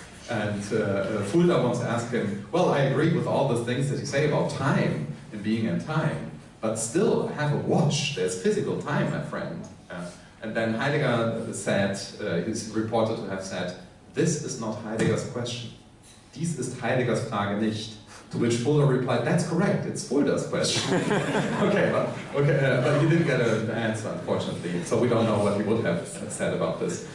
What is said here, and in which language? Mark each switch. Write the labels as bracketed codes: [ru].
[en] And Fulda once asked him, well, I agree with all the things that you say about time and being in time, but still, I have a watch, there's physical time, my friend. And then Heidegger said, he's reported to have said, this is not Heidegger's question. [de] Dies ist Heideggers Frage nicht. [en] To which Fulda replied, that's correct, it's Fulda's question. But he didn't get an answer, unfortunately, so we don't know what he would have said about this.